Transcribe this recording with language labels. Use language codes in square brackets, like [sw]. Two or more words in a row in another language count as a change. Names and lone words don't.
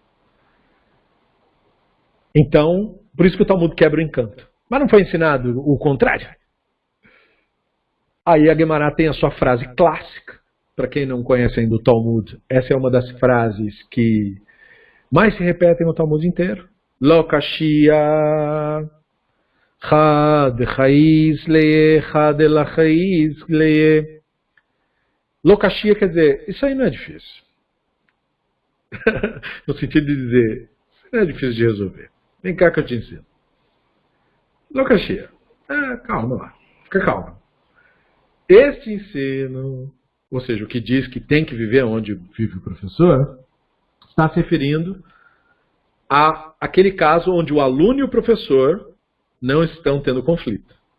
[pt] Então, por isso que o Talmud quebra o encanto. Mas não foi ensinado o contrário. Aí a Gemara tem a sua frase clássica. Para quem não conhece ainda o Talmud, essa é uma das frases que mais se repetem no Talmud inteiro. [arc] Lo kashia chad chaiz leye chad elachaiz leye. Lo kashia [pt] quer dizer, isso aí não é difícil. No sentido de dizer, isso não é difícil de resolver. Vem cá que eu te ensino. [arc] Lo kashia. [pt] Calma lá, fica calmo. Este ensino, ou seja, o que diz que tem que viver onde vive o professor, está se referindo àquele caso onde o aluno e o professor não estão tendo conflito.